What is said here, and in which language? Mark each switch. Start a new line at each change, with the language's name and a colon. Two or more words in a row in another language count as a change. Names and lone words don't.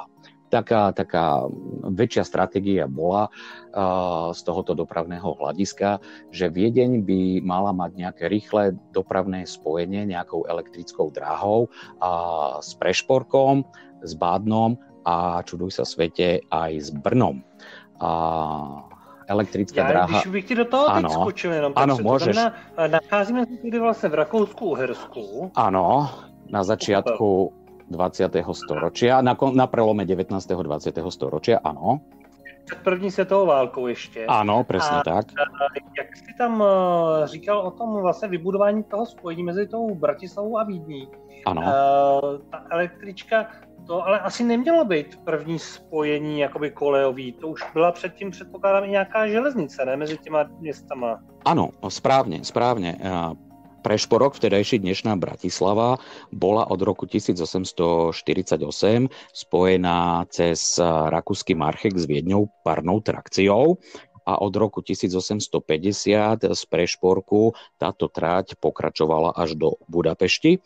Slovak: Taká väčšia stratégia bola z tohoto dopravného hľadiska, že Viedeň by mala mať nejaké rýchle dopravné spojenie nejakou elektrickou dráhou s Prešporkom, s Bádnom a čuduj sa svete aj s Brnom. Elektrická dráha...
Czech: Když bych ti do toho teď skočil jenom, tak ano,
Slovak: môžeš. Nacházíme sa tedy vlastne v Rakúsku-Uhersku. Áno, na začiatku 20. storočia, na prelome 19. a 20. storočia, áno.
Czech: Před první světovou válkou ještě. Ano, přesně tak. Jak jsi tam říkal o tom vlastně vybudování toho spojení mezi tou Bratislavou a Vídní. Ano. Ta električka, to ale asi nemělo být první spojení jakoby kolejový. To už byla předtím, předpokládám, i nějaká železnice, ne? Mezi těma městama. Ano,
Slovak: správne. Prešporok, vtedajší dnešná Bratislava, bola od roku 1848 spojená cez rakúsky Marchek s Viedňou parnou trakciou a od roku 1850 z Prešporku táto trať pokračovala až do Budapešti.